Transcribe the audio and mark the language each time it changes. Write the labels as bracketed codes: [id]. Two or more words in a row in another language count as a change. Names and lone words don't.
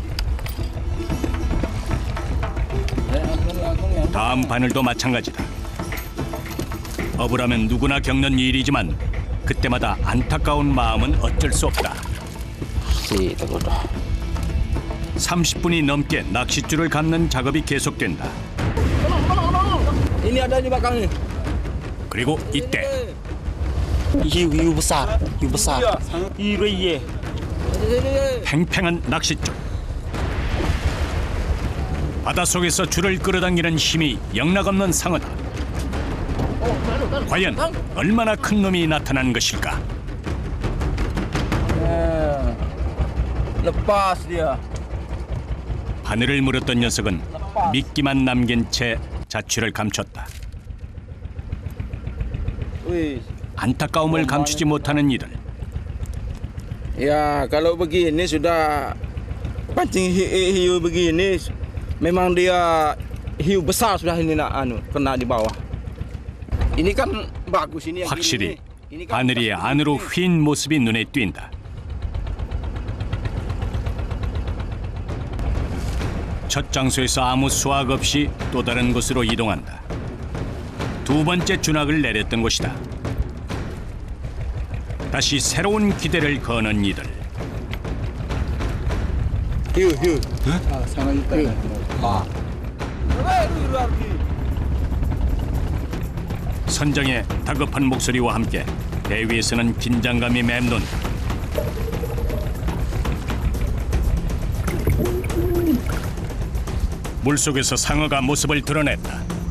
[ko] 다음 바늘도 마찬가지다. 어부라면 누구나 겪는 일이지만 그때마다 안타까운 마음은 어쩔 수 없다. 30분이 넘게 낚싯줄을 감는 작업이 계속된다. [id] Ini ada di belakang ni. [ko] 그리고 이때 [id] hiu besar, hiu [ko] 팽팽한 낚싯줄. 바닷속에서 줄을 끌어당기는 힘이 영락없는 상어다. 과연 얼마나 큰 놈이 나타난 것일까? [id] Lepas dia. [ko] 바늘을 물었던 녀석은 미끼만 남긴 채 자취를 감췄다. Wih. 안타까움을 감추지 못하는 이들. [id] Ya, kalau begini sudah pancing hiu begini memang dia hiu besar sudah ini kena di bawah. Ini kan bagus ini yang [ko] 확실히 [id] ini kan [ko] 바늘이 안으로 휜 모습이 눈에 띈다. 첫 장소에서 아무 수확 없이 또 다른 곳으로 이동한다. 두 번째 주낙을 내렸던 곳이다. 다시 새로운 기대를 거는 이들. [id] Hiu. Ah, sangat juta. [ko] 선장의 다급한 목소리와 함께 배 위에서는 긴장감이 맴돈다. 물속에서 상어가 모습을 드러냈다.